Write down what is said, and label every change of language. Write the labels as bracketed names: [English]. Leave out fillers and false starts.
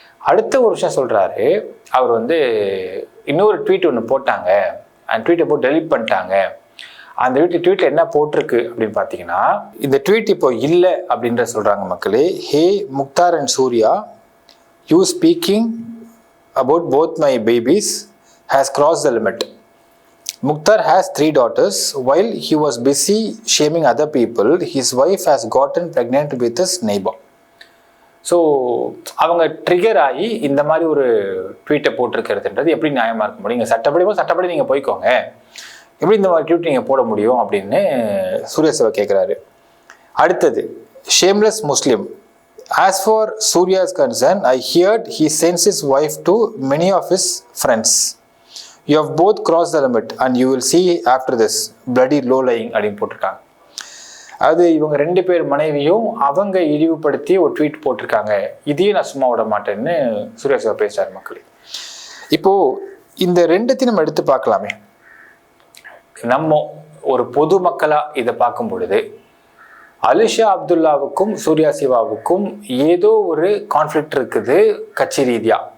[Tamil] அடுத்த ஒரு விஷயம் சொல்றாரு, அவர் வந்து இன்னொரு ட்வீட் ஒன்று போட்டாங்க, அந்த ட்வீட்டை போட்டு டெலிட் பண்ணிட்டாங்க. அந்த ட்வீட்ல என்ன போட்டிருக்கு அப்படின்னு பார்த்தீங்கன்னா, இந்த ட்வீட் இப்போ இல்லை அப்படின்ற சொல்றாங்க மக்களே. [English] Hey Mukhtar and Surya, you speaking about both my babies has crossed the limit. Mukhtar has 3 daughters. While he was busy shaming other people, his wife has gotten pregnant with his neighbor. [Tamil] So அவங்க trigger ஆகி இந்த மாதிரி ஒரு ட்வீட்டை போட்டிருக்கிறதுன்றது எப்படி நியாயமாக இருக்க முடியும்? நீங்கள் சட்டப்படி நீங்கள் போய்க்கோங்க, எப்படி இந்த மாதிரி ட்வீட் நீங்கள் போட முடியும் அப்படின்னு சூர்யா சிவா கேட்குறாரு. [English] அடுத்தது, shameless Muslim. As for Surya's concern, I heard he sends his wife to many of his friends. You have both crossed the limit and you will see after this bloody low lying [Tamil] அப்படின்னு போட்டிருக்காங்க. அது இவங்க 2 பேர் மனைவியும் அவங்க இழிவுபடுத்தி ஒரு tweet போட்டிருக்காங்க. இதையும் நான் சும்மா விட மாட்டேன்னு சூர்யா சிவா பேசுறாரு மக்களே. இப்போ இந்த 2த்தையும் நம்ம எடுத்து பார்க்கலாமே. நம்ம ஒரு பொதுமக்களா இதை பார்க்கும் பொழுது அலிஷா அப்துல்லாவுக்கும் சூர்யா சிவாவுக்கும் ஏதோ ஒரு கான்ஃப்ளிக்ட் இருக்குது கட்சி ரீதியா.